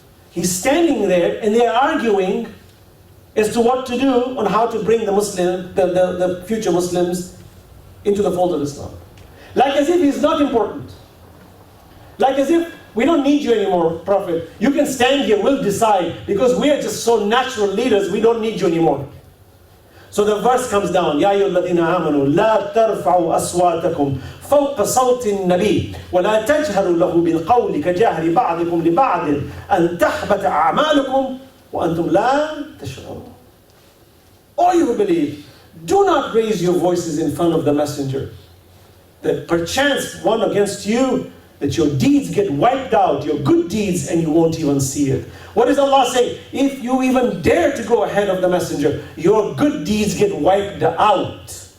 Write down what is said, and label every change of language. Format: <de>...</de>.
<en>He's standing there and they're arguing as to what to do on how to bring the future Muslims into the fold of Islam. Like as if he's not important. Like as if we don't need you anymore, Prophet. You can stand here, we'll decide, because we are just so natural leaders, we don't need you anymore.</en> <ar>So the verse comes down, يَا أَيُّهَا الَّذِينَ آمَنُوا لَا تَرْفَعُوا أَصْوَاتَكُمْ فَوْقَ صَوْتِ النَّبِيِّ وَلَا تَجْهَرُوا لَهُ بِالْقَوْلِ كَجَهْرِ بَعْضِكُمْ لِبَعْضٍ أَنْ تَحْبَطَ أَعْمَالُكُمْ وَأَنْتُمْ لَا تَشْعُرُونَ.</ar> <en>All you who believe, do not raise your voices in front of the messenger, that perchance one against you, that your deeds get wiped out, your good deeds, and you won't even see it. What does Allah say? If you even dare to go ahead of the messenger, your good deeds get wiped out.</en>